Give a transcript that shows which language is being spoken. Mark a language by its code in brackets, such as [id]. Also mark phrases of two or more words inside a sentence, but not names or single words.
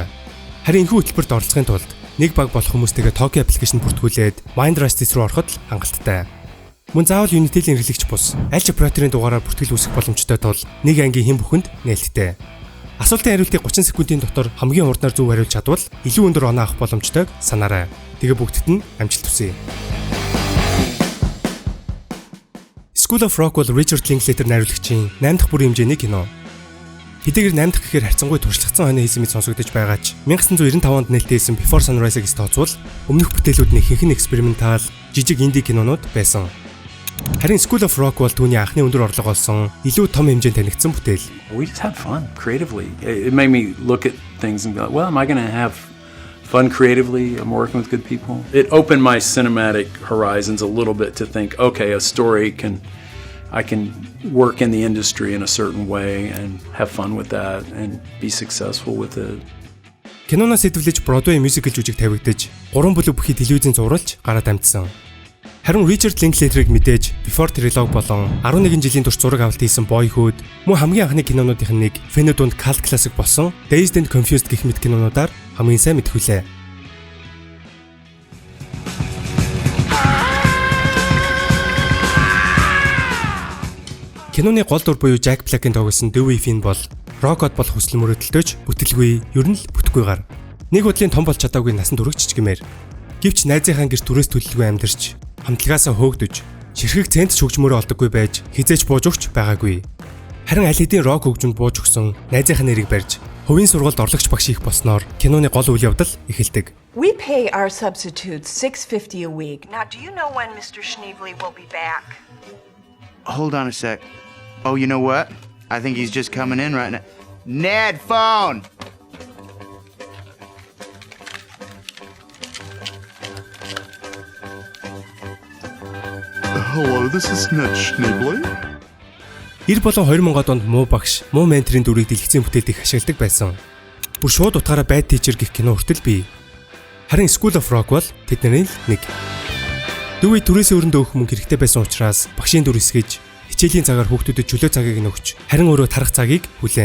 [mn] Харин энэхүү хөтөлбөрт оролцохын тулд нэг баг болох хүмүүстэйгээ Tokyo аппликейшн бүртгүүлээд Mind Rush дэс рүү ороход л хангалттай. Мөн заавал Unity-ийн хэрэглэгч бус аль ч операторын дугаараар бүртгэл үүсгэх боломжтой тул нэг ангийн хэн бүхэнд нээлттэй. Асуултын хариултыг 30 секундын дотор хамгийн урднаар зөв хариулж чадвал илүү өндөр оноо авах боломжтойг санаарай. Тэгээ бүгдд нь амжилт хүсье. School of Rock бол Richard Linklater найруулагчийн 8 дахь бүрийн хэмжээний кино. Хэдийгээр 8 дахь гэхээр харьцангуй туршлагатай хойно хийсэн мэт сонсогдож байгаа ч 1995 онд нээлттэй хийсэн Before Sunrise-ыг тооцвол өмнөх бүтээлүүд нь ихэнх нь экспериментал, жижиг инди кинонууд байсан. Харин School of Rock бол түүний анхны өндөр орлого олсон илүү том хэмжээнд танигдсан бүтээл. [en] We just had fun creatively. It made me look at things and be like, well, am I going to have fun creatively? I'm working with good people. It opened my cinematic horizons a little bit to think, okay, a story I can work in the industry in a certain way and have fun with that and be successful with it. [mn] Киноноос сэдвлэж Broadway musical жүжиг тавигдаж 3 бүлэг бүхий телевизэн зурлаж гараад амжсан. Харин Richard Linklater-ыг мэдээж Before Trilogy болон 11 жилийн турш зураг авалт хийсэн Boyhood, мөн хамгийн анхны кинонуудын нэг фэнэ дунд [en] cult classic [mn] болсон Dazed and Confused гэх мэт кинонуудаар хамгийн сайн мэдхүлээ. Киноны гол дур буюу Jack Black-ийн тоглосон Dewey Finn бол Rock-од болох хүсэл мөрөөдөлтөж бүтэлгүй, ер нь л бүтггүйгээр. Нэг бодлын том болж чадаагүй насан туршигч гэмээр. Гэвч найзынхаа гэрт түрээс төлөлгүй амьдарч, хамтлагаасаа хөөгдөж, ширхэг цент ч хөгжмөөрөө олдоггүй байж, хизээч бууж өгч байгаагүй. Харин аль хэдийн Rock хөгжмөнд бууж өгсөн найзынхаа нэрийг барьж, хувийн сургуульд орлогч багш их болсноор киноны гол үйл явдал эхэлдэг. [en] We pay our substitutes $6.50 a week. Now, do you know when Mr. Schneebly will be back? Hold on a sec. Oh, you know what? I think he's just coming in right now. Ned, phone! Hello, this is Ned Schneebly. [mn] 90 болон 2000-ад онд муу багш, муу менторын дүрийг дэлгэцийн бүтээлд их ашигладаг байсан. Бүр шууд утгаараа Bad Teacher гэх кино хүртэл бий. Харин School of Rock бол тэдний нэг. Dewey түрээсээ өрөндөө өгөх мөнгө хэрэгтэй байсан учраас багшийн дүр эсгэж хичээлийн цагаар хүүхдүүдэд чөлөө цагийг нөгч, харин өөрөө тарах цагийг хүлээн.